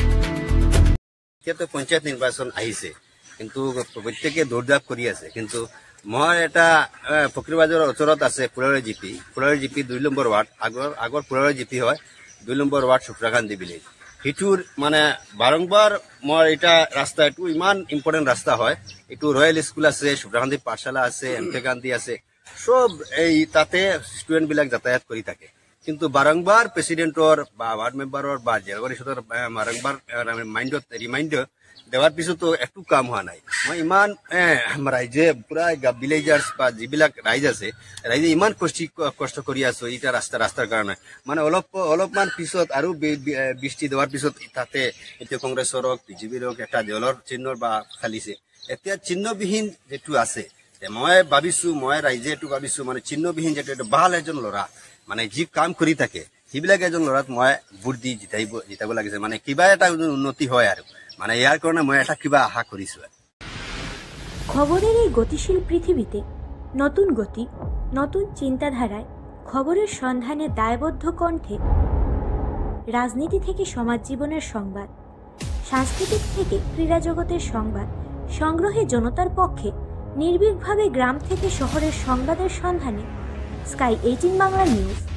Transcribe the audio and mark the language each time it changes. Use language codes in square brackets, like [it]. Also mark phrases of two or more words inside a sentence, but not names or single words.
[as] তো পঞ্চায়েত নির্বাচন আহিছে, কিন্তু প্রত্যেকে দৌড়ধাপ কৰি আছে, কিন্তু মই এটা ফকীৰবাজাৰৰ ওচৰত আছে ফুলাৰী জিপি 2 নম্বৰ ৱাৰ্ড আগৰ ফুলাৰী জিপি হয় 2 নম্বৰ ৱাৰ্ড শুক্ৰাকান্দি ভিলেজ সিটোৰ মানে বাৰম্বাৰ মই এটা ৰাস্তা এইটো ইমান ইম্পৰ্টেণ্ট ৰাস্তা হয় এইটো ৰয়েল স্কুল আছে শুক্ৰাকান্দি পাঠশালা আছে এমকে গান্ধী আছে সব এই তাতে ষ্টুডেণ্ট বিলাক যাতায়াত কৰি থাকে কিন্তু বাৰম্বাৰ প্ৰেচিডেণ্টৰ বা ৱাৰ্ড মেম্বাৰৰ বা জিলা পৰিষদৰ বাৰম্বাৰ ৰিমাইণ্ডাৰ দেওয়ার পিছতো একটু কাম হওয়া নাই মই ইমান রাইজে পুরা ভিলেজার্স বা যিবিলাক রাইজ আছে রাইজে ইমান কষ্ট কৰি আছো এটা রাস্তার কারণে মানে অলপমান পিছত আৰু বৃষ্টি দেওয়ার পিছত তাতে এতিয়া কংগ্ৰেছৰ বিজেপিৰ একটা দেওয়ালৰ চিহ্ন বা খালিছে এতিয়া চিহ্নবিহীন যেটো আছে মই ৰাইজে এইটো ভাবিছো মানে চিহ্নবিহীন যেটো এটা ভাল এজন ল'ৰা মানে যি কাম কৰি থাকে সেইবিলাক এজন ল'ৰাত মই ভোট দি জিতাব লাগিছে মানে কিবা এটা উন্নতি হয় আৰু মানে ইয়াৰ কাৰণে মই এটা কিবা আশা কৰিছো [bn] খবরের এই গতিশীল পৃথিবীতে নতুন গতি নতুন চিন্তাধারায় খবরের সন্ধানে দায়বদ্ধ কণ্ঠে রাজনীতি থেকে সমাজ জীবনের সংবাদ সাংস্কৃতিক থেকে ক্রীড়া জগতের সংবাদ সংগ্রহে জনতার পক্ষে নির্ভীকভাবে গ্রাম থেকে শহরের সংবাদের সন্ধানে স্কাই 18 বাংলা নিউজ।